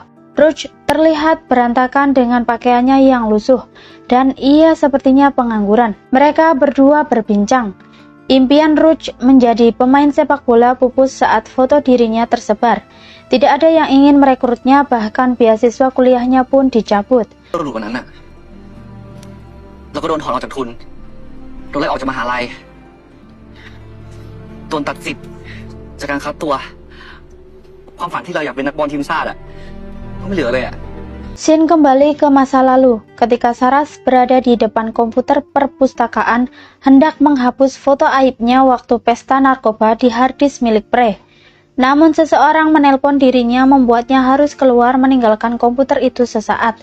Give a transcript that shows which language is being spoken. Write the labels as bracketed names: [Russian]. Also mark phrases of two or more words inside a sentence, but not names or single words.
[Indonesian] Ruch terlihat berantakan dengan pakaiannya yang lusuh, dan ia sepertinya pengangguran. Mereka berdua berbincang. Impian Ruch menjadi pemain sepak bola pupus saat foto dirinya tersebar. Tidak ada yang ingin merekrutnya, bahkan beasiswa kuliahnya pun dicabut. [Thai] เราดูวันนั้นน่ะเราก็โดนถอนออกจากทุนโดนไล่ออกจากมหาลัยโดนตัดสิทธิ์จากการคัดตัวความฝันที่เราอยากเป็นนักบอลทีมชาติอ่ะก็ไม่เหลือเลยอ่ะ [Indonesian] Scene kembali ke masa lalu, ketika Saras berada di depan komputer perpustakaan hendak menghapus foto aibnya waktu pesta narkoba di harddisk milik Pre. Namun seseorang menelpon dirinya membuatnya harus keluar meninggalkan komputer itu sesaat.